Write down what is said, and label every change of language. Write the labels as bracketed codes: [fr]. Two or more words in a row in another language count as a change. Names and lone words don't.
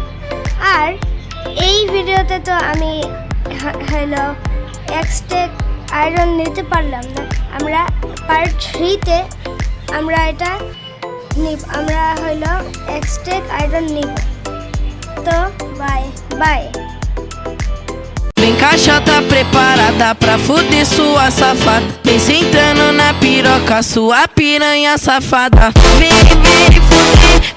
[bn] আর এই ভিডিওতে তো আমি হলো এক্সটেক আয়রন নিতে পারলাম না, আমরা পার্ট 3-তে আমরা এটা নিব, আমরা হলো এক্সটেক আয়রন নিব। [en] তো bye bye. [pt] Vem caixa tá preparada pra fuder sua safada. Vem sentando na piroca, sua piranha safada. Vem, vem, fuder.